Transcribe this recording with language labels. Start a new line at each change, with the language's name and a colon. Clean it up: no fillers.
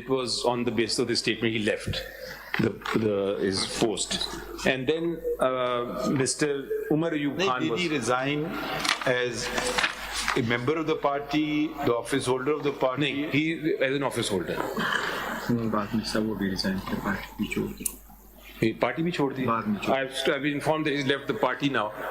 English: It was on the basis of the statement he left his post. And then Mr. Umar Ayub Khan did he resign as a member of the party, the office holder of the party? No, he as an office holder.
Urdu: بعد میں سب وہ بھی resign کر party چھوڑ دی. Party بھی چھوڑ دی.
English: I've been informed that he's left the party now.